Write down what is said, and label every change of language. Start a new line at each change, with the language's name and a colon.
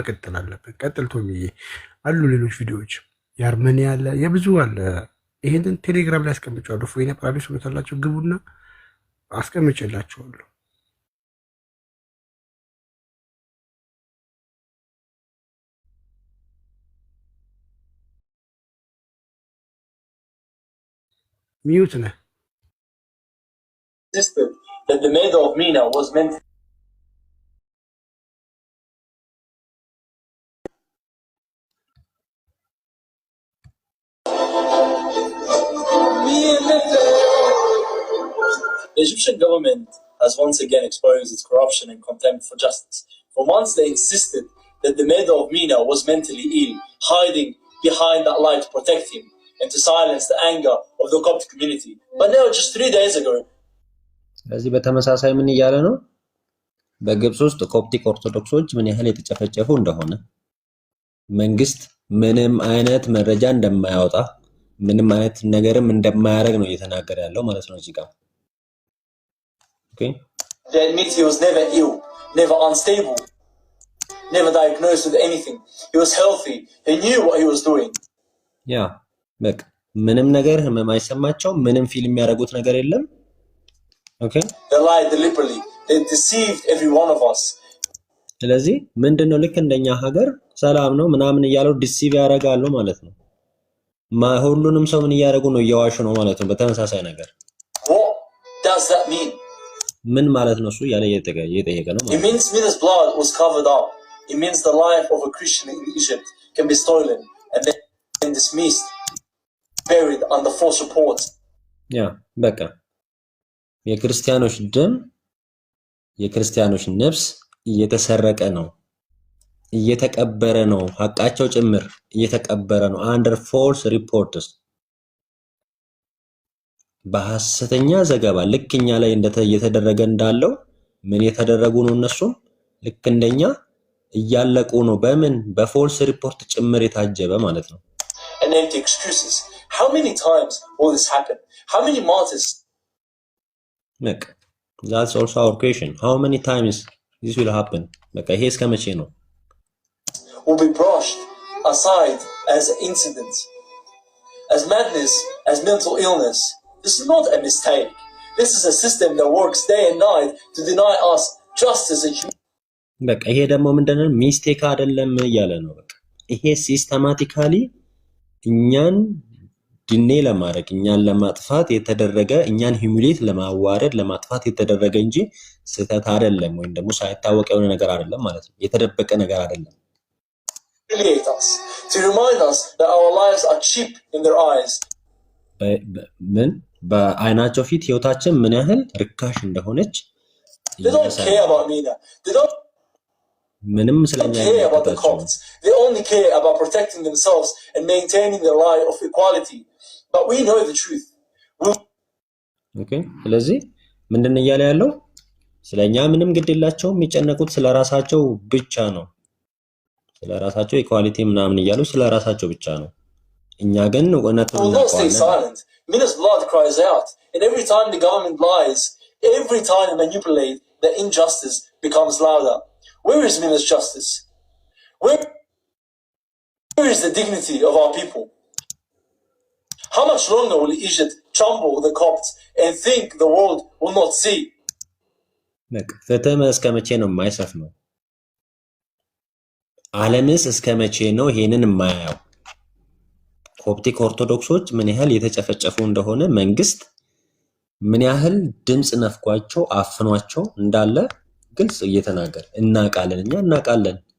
Amharic: መቀጠል አለብን። ቀጥል ቶሚዬ። አሉ ሌሎች ቪዲዮዎች የአርሜኒያ አለ፣ የብዙ አለ። ይሄንን ቴሌግራም ላይ አስቀምጫለሁ። ፎይና ፕራዲስ ሁለታላችሁ ግቡና አስቀምጬላችኋለሁ። ሚዩት ነህ።
English: That the mayor of Mina was meant The Egyptian government has once again exposed its corruption and contempt for justice. For months, they insisted that the mayor of Mina was mentally ill, hiding behind that lie to protect him and to silence the anger of the Coptic community. But now, just 3 days ago,
Amharic: ስለዚህ በተመሳሳይ ምን እያለ ነው? በግብጽ ውስጥ ኮፕቲክ ኦርቶዶክሶች ምን ያህል የተጨፈጨፉ እንደሆነ መንግስት ምንም አይነት መረጃ እንደማያወጣ ምንም አይነት ነገርም እንደማያደርግ ነው እየተናገረ ያለው ማለት ነው እዚህ ጋር። ኦኬ
English: they admit he was never ill, never unstable, never diagnosed with anything. He was healthy. He knew what he was doing.
Amharic: ያ በቃ ምንም ነገር ህመም አይሰማቸው ምንም ፊልም የሚያደርጉት ነገር የለም። ኦኬ
English: They lied deliberately. They deceived every one of us.
Amharic: ስለዚህ ምንድነው ልክ እንደኛ ሀገር ሰላም ነው ምናምን እያለው ዲሲቭ ያደርጋሉ ማለት ነው። ሁሉንም ሰው ምን እያደረጉ ነው? እየዋሹ ነው ማለት ነው። በተመሳሳይ ነገር
English: What does that mean?
Amharic: ምን ማለት ነው? እሱ ያለ እየጠየቀ ነው ማለት
English: It means Mina's blood was covered up. It means the life of a Christian in Egypt can be stolen and then dismissed, buried under false reports.
Amharic: ያ በቃ የክርስቲያኖች ደም የክርስቲያኖች ነፍስ እየተሰረቀ ነው እየተቀበረ ነው ሐቃቸው ጭምር እየተቀበረ ነው
English: under false reports
Amharic: በሐሰተኛ ዘገባ ልክኛ ላይ እየተደረገ እንዳለው ምን የተደረጉ ነው እነሱም ልክ እንደኛ እያለቁ ነው በምን በፎልስ ሪፖርት ጭምር የታጀበ ማለት ነው
English: and empty excuses. How many times will this happen? How many martyrs? Look, that's also our question. How many times this will happen?
Amharic: Look, ይሄ እስከ መቼ ነው
English: will be brushed aside as incidents, as madness, as mental illness. This is not a mistake. This is a system that works day and night to deny us justice and humanity.
Amharic: በቃ ይሄ ደግሞ ምንድነው ሚስቴክ አይደለም እያለ ነው በቃ ይሄ ሲስተማቲካሊ እኛን ድኔ ለማድረግ እኛን ለማጥፋት የተደረገ እኛን ሂዩሚሌት ለማዋረድ ለማጥፋት የተደረገ እንጂ ስህተት አይደለም ወይም ደግሞ ሳይታወቅ የሆነ ነገር አይደለም ማለት ነው የተደበቀ ነገር አይደለም
English: Us, to remind us that our lives are cheap in their eyes.
Amharic: ምን በአይናቸው ፊት ህይወታችን ምን ያህል ርካሽ እንደሆነች
English: They don't care about Mina. They don't
Amharic: ምንም ስለኛ
English: care about the Copts. They only care about protecting themselves and maintaining the lie of equality. But we know the truth.
Amharic: Okay, ስለዚህ ምንድነው እያለ ያለው ስለኛ ምንም ግድ የላቸውም የሚጨነቁት ስለራሳቸው ብቻ ነው ስለራሳቸው ኢኳሊቲ ምናምን እያሉ ስለራሳቸው ብቻ ነው እኛ ግን እውነቱን እናውቃለን
English: Mina's blood cries out and every time the government lies every time they manipulate the injustice becomes louder. Where is Mina's justice? Where is the dignity of our people? How much longer will Egypt trample the Copts and think the world will not see?
Amharic: ፍትህ እስከ መቼ ነው የማይሰፍነው ዓለምስ እስከ መቼ ነው ይሄንን የማያየው ኮፕቲክ ኦርቶዶክሶች ምን ያህል የተጨፈጨፉ እንደሆነ መንግስት ምን ያህል ድምጽ ነፍቋቸው አፍኗቸው እንዳለ ግልጽ እየተናገረ እናቃለን እኛ እናቃለን